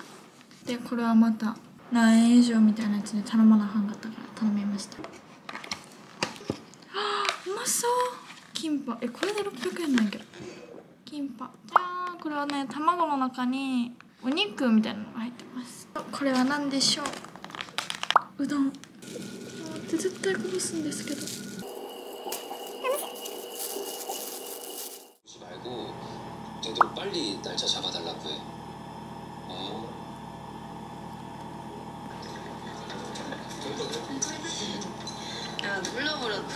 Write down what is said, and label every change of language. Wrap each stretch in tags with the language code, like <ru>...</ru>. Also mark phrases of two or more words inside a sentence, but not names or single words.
<ja>でこれはまた何円以上みたいなやつで頼まなあかんかったから頼みました。はあ、うまそう。キンパ、これで600円なんやけど。キンパ。じゃあこれはね、卵の中にお肉みたいなのが入ってます。これは何でしょう。うどん。って絶対こぼすんですけど。</ja> <ko>말고 되도록 빨리 날짜 잡아달라고 해. 야, 눌러버렸다.</ko>